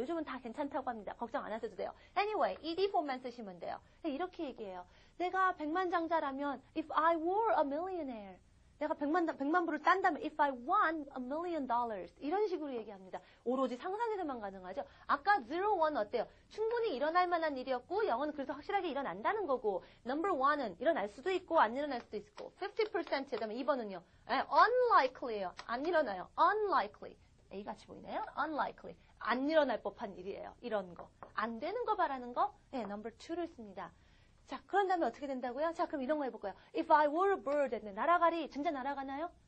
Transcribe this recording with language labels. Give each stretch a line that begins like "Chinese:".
Korean: 요즘은 다 괜찮다고 합니다. 걱정 안 하셔도 돼요. Anyway, ed 폼만 쓰시면 돼요. 이렇게 얘기해요.
English: 내가 백만장자라면 if I were a millionaire.
Korean: 내가 100만 불을 딴다면 if I won $1 million. 이런 식으로 얘기합니다. 오로지 상상에서만 가능하죠. 아까 0, 1 어때요? 충분히 일어날 만한 일이었고 0은 그래서 확실하게 일어난다는 거고 number 1은 일어날 수도 있고 안 일어날 수도 있고 50% 그다음에 2번은요. unlikely예요. 안 일어나요. unlikely. A 같이 보이나요? unlikely. 안 일어날 법한 일이에요. 이런 거. 안 되는 거 바라는 거? number 2를 씁니다. 자, 그런 다음에 어떻게 된다고요? 자, 그럼 이런 거 해볼까요?
English: If I were a bird, 했는데 날아가리, 진짜 날아가나요?